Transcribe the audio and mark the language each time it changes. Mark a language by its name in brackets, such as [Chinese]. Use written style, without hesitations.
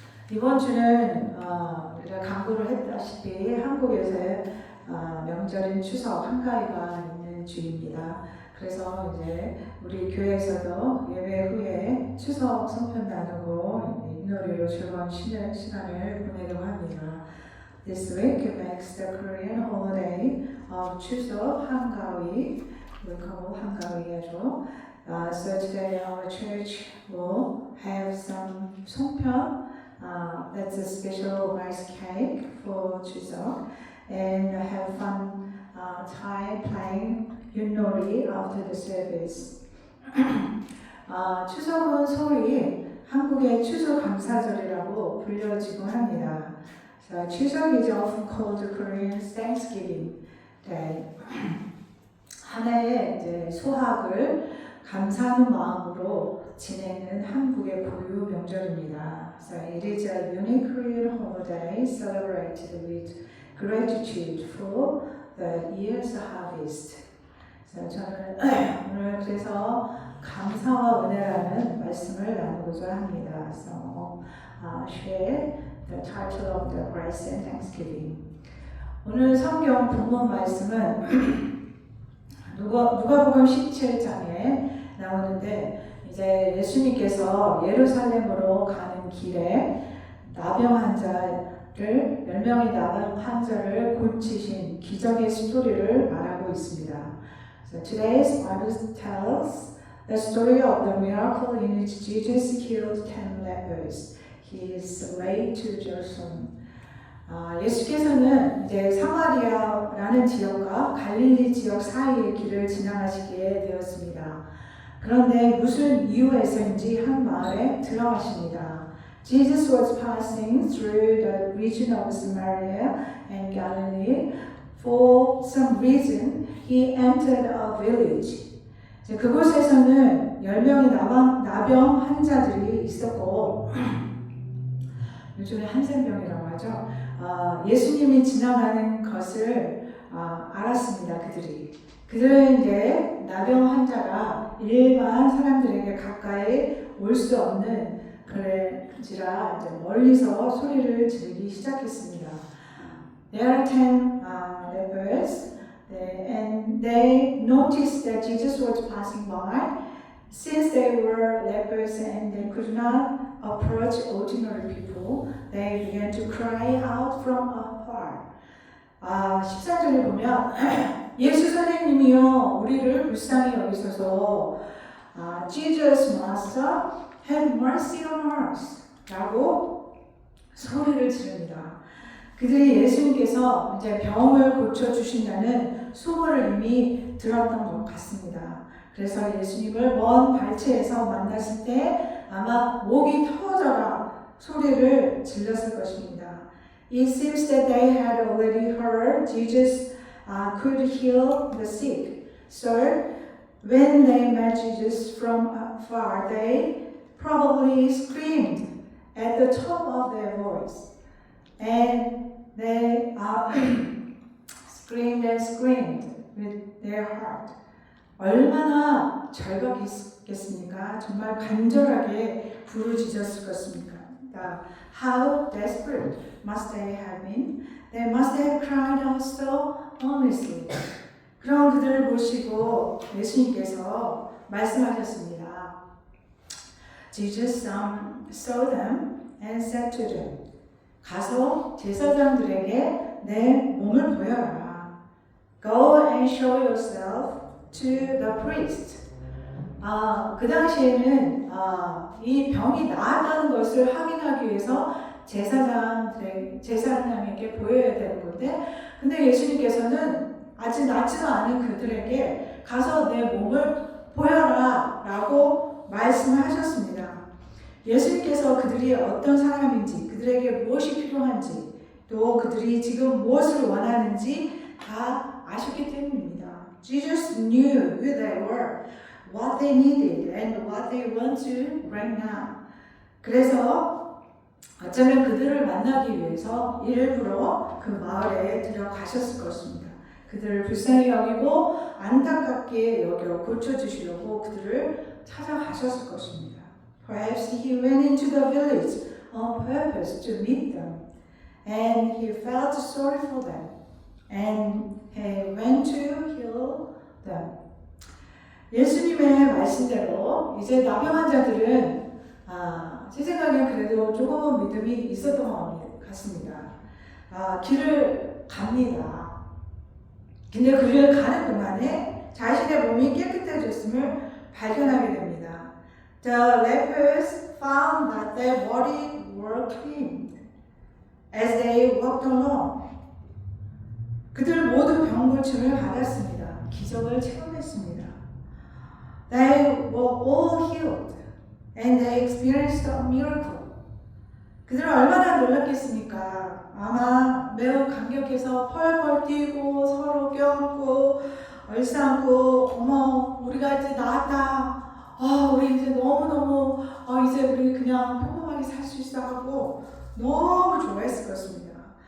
[Korean] 이번 주는 우리가 강구를 했다시피 한국에서의 명절인 추석 한가위가 있는 주입니다. 그래서 이제 우리 교회에서도 예배 후에 추석 성편 나누고 윷놀이로 즐거운 쉬는 시간을 보내려고 합니다. [English] This week makes the Korean holiday of 추석 한가위. We call 한가위죠. So today our church will have some 송편. That's a special rice cake for 추석, and have fun time playing 윷놀이 after the service. [Korean] 추석은 소위 한국의 추수감사절이라고 불려지곤 합니다. [English] So 추석 is often called Korean Thanksgiving Day. [Korean] 한 해의 이제 소학을 감사하는 마음으로 지내는 한국의 고유 명절입니다. [English] So it is a unique Korean holiday celebrated with gratitude for the year's harvest. [Korean] So 저는 오늘 그래서 감사와 은혜라는 말씀을 나누고자 합니다. [English] So share the title of the Grace and Thanksgiving. [Korean] 오늘 성경 본문 말씀은 누가복음 17장에 나오는데, 이제 예수님께서 예루살렘으로 가는 길에 나병 환자를 10명의 나병 환자를 고치신 기적의 스토리를 말하고 있습니다. [English] So today's Bible tells the story of the miracle in which Jesus healed 10 lepers. He is way to Jerusalem. [Korean] 예수께서는 이제 사마리아라는 지역과 갈릴리 지역 사이의 길을 지나가시게 되었습니다. 그런데 무슨 이유에서인지 한 마을에 들어가십니다. [English] Jesus was passing through the region of Samaria and Galilee. For some reason, he entered a village. [Korean] 그곳에서는 10명의 나병 환자들이 있었고, 요즘에 한센병이라고 하죠. 예수님이 지나가는 것을 알았습니다. 그들은 이제 나병 환자가 일반 사람들에게 가까이 올 수 없는 그런지라 이제 멀리서 소리를 지르기 시작했습니다. [English] There are 10 lepers, and they noticed that Jesus was passing by. Since they were lepers and they could not approach ordinary people, they began to cry out from afar. [Korean] 14절에 보면 예수 선생님이여 우리를 불쌍히 여기소서, [English] Jesus Master have mercy on us [Korean] 라고 소리를 지릅니다. 그들이 예수님께서 이제 병을 고쳐주신다는 소문을 이미 들었던 것 같습니다. 그래서 예수님을 먼 발치에서 만났을 때 아마 목이 터져라 소리를 질렀을 것입니다. [English] It seems that they had already heard Jesus could heal the sick. So when they met Jesus from afar, they probably screamed at the top of their voice. And they screamed and screamed with their heart. [Korean] 얼마나 절박했겠습니까? 정말 간절하게 부르짖었을 것입니까? [English] How desperate must they have been? They must have cried out so earnestly. [Korean] 그런 그들을 보시고 예수님께서 말씀하셨습니다. [English] Jesus saw them and said to them, [Korean] 가서 제사장들에게 내 몸을 보여라. [English] Go and show yourself to the priest. [Korean] 그 당시에는 이 병이 나았다는 것을 확인하기 위해서 제사장에게 보여야 되는 건데, 근데 예수님께서는 아직 낫지도 않은 그들에게 가서 내 몸을 보여라 라고 말씀을 하셨습니다. 예수님께서 그들이 어떤 사람인지, 그들에게 무엇이 필요한지, 또 그들이 지금 무엇을 원하는지 다 아셨기 때문입니다. [English] Jesus knew who they were, what they needed, and what they want to right now. [Korean] 그래서 어쩌면 그들을 만나기 위해서 일부러 그 마을에 들어가셨을 것입니다. 그들을 불쌍히 여기고 안타깝게 여겨 고쳐주시려고 그들을 찾아가셨을 것입니다. [English] Perhaps he went into the village on purpose to meet them, and he felt sorry for them, and he went to heal them. [Korean] 예수님의 말씀대로 이제 나병 환자들은 제 생각엔 그래도 조금은 믿음이 있었던 것 같습니다. 길을 갑니다. 근데 그 길을 가는 동안에 자신의 몸이 깨끗해졌음을 발견하게 됩니다. [English] The lepers found that their bodies were clean as they walked along. [Korean] 그들 모두 병고침을 받았습니다. 기적을 체험했습니다. [English] They were all healed and they experienced a miracle. [Korean] 그들은 얼마나 놀랐겠습니까? 아마 매우 감격해서 펄펄 뛰고 서로 껴안고 얼싸안고 어머 우리가 이제 나았다. 우리 이제 너무너무 이제 우리 그냥 평범하게 살 수 있어 하고 너무 좋아했을 것입니다.